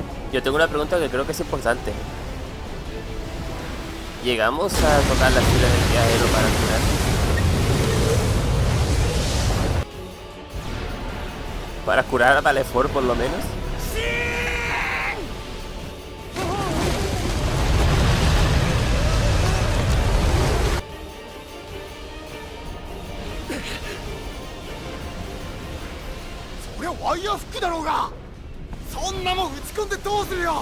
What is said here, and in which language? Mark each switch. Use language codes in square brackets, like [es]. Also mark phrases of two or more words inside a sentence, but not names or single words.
[es] Yo tengo una pregunta que creo que es importante. ¿Llegamos a tocar las filas del viajero para curar? Para curar a Valefort por lo menos. [ja] ワイヤーフックだろうが、そんなもん打ち込んでどうするよ。